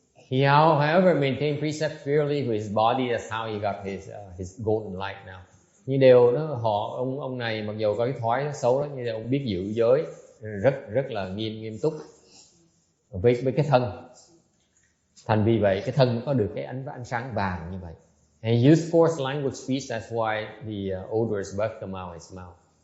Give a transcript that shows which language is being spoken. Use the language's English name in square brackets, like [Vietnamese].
[English] He however maintained precept purely with his body. That's how he got his golden light now. [Vietnamese] Nhưng đều ông này mặc dù có cái thói xấu đó, nhưng ông biết giữ giới rất là nghiêm túc với cái thân. Thành vì vậy cái thân có được cái ánh sáng vàng như vậy. [English] And he used forced language speech. That's why the odorous bug come out his mouth.